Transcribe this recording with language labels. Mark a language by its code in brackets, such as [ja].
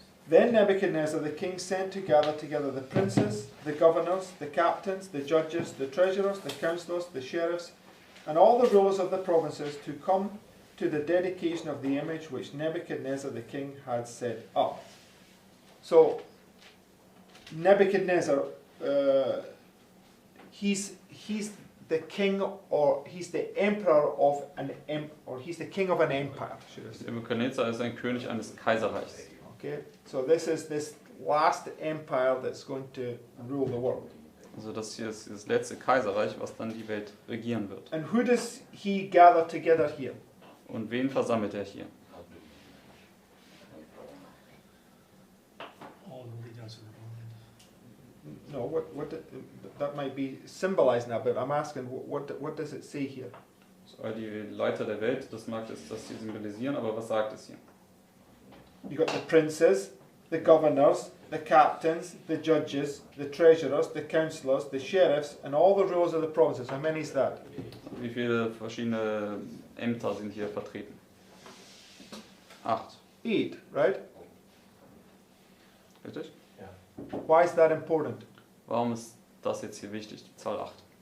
[en] Then Nebuchadnezzar the king sent to gather together the princes, the governors, the captains, the judges, the treasurers, the councillors, the sheriffs, and all the rulers of the provinces to come to the dedication of the image which Nebuchadnezzar the king had set up. So, Nebuchadnezzar, he's the king, or he's the emperor of he's the king of an empire, should I say. [de] Nebukadnezar ist ein König eines Kaiserreichs. [en] Okay, so this is this last empire that's going to rule the world. [de] Also das hier ist das letzte Kaiserreich, was dann die Welt regieren wird. [en] And who does he gather together here? [de] Und wen versammelt er hier? [en] All the leaders of the No, that might be symbolizing that, but I'm asking, what does it say here? [de] So, die Leiter der Welt, das mag es, dass sie symbolisieren, aber was sagt es hier? [en] You got the princes, the governors, the captains, the judges, the treasurers, the councillors, the sheriffs, and all the rulers of the provinces. How many is that? [de] Wie viele verschiedene Ämter sind hier vertreten? [en] 8. 8, right? [de] Richtig? [en] Why is that important? [de] Warum ist das jetzt hier wichtig, die Zahl 8?